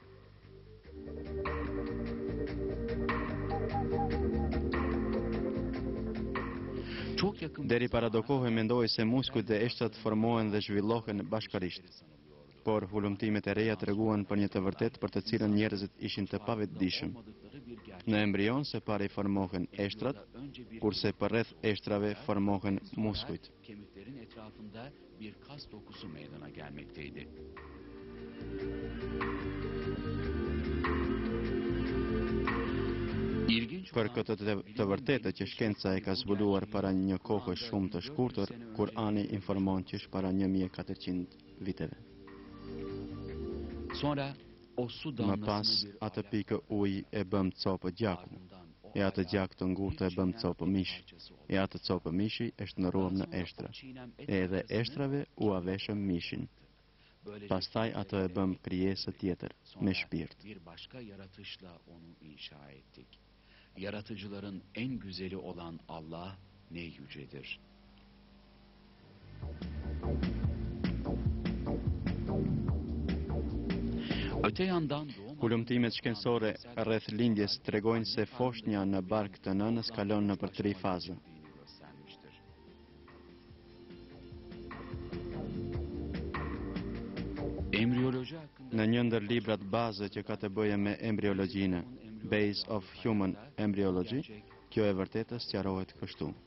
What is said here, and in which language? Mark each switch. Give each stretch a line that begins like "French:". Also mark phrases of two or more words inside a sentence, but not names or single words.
Albanian: Deri para do kohë mendoi se muskujt dhe eshtrat formohen dhe zhvillohen bashkërisht. Por hulumtimet e reja treguan për një të vërtetë për të cilën njerëzit ishin të pavetëdijshëm. Në embrion së pari formohen eshtrat, kurse përreth eshtrave formohen muskujt.
Turkish: Kemiklerin etrafında bir kas dokusu meydana gelmekteydi.
Albanian: Për këtë të vërtetë që shkenca e ka zbuluar para një kohë shumë të shkurtër, Kur'ani informon që para 1400 viteve. Më pas, atë pikë ujë e bëm copë gjaku, e atë gjak të ngurtë e bëm copë mishi, e atë copë mishi e shndërruam në eshtra, e edhe eshtrave u aveshëm mishin. Pastaj atë e bëm krijesë tjetër, me shpirt.
Turkish: Yaratıcıların en güzeli olan Allah ne yücedir. Öte yandan
Albanian: Hulumtimet shkencore rreth lindjes tregojnë se foshnja në bark të nënës kalon nëpër 3 faza. Në një ndër librat bazë që ka të bëjë me embriologjinë,
English: Base of Human Embryology,
Albanian: kjo e vërtetës sqarohet kështu.